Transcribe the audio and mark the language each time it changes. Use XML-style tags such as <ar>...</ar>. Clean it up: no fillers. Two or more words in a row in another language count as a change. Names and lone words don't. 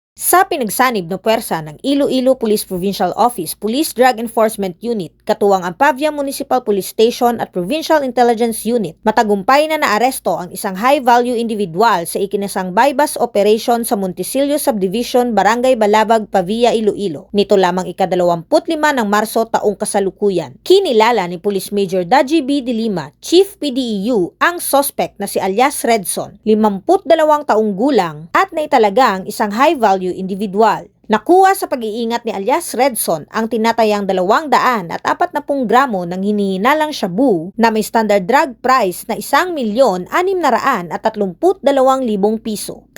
<tl>Sa pinagsanib na puwersa ng Iloilo Police Provincial Office Police Drug Enforcement Unit, katuwang ang Pavia Municipal Police Station at Provincial Intelligence Unit, matagumpay na naaresto ang isang</tl> <en>high-value individual</en> <tl>sa ikinasang</tl> <en>bypass operation</en> <tl>sa Monticello Subdivision, Barangay Balabag, Pavia, Iloilo. Nito lamang ika-25 ng Marso taong kasalukuyan. Kinilala ni Police Major Daji B. De Lima, Chief PDEU, ang suspect na si alias Redson, 52 taong gulang at naitalaga ang isang</tl> <en>high-value individual.</en> <tl>Nakuha sa pag-iingat ni alias Redson ang tinatayang 240 gramo ng hinihinalang shabu na may</tl> <en>standard drug price</en> <tl>na 1,632,000 piso.</tl>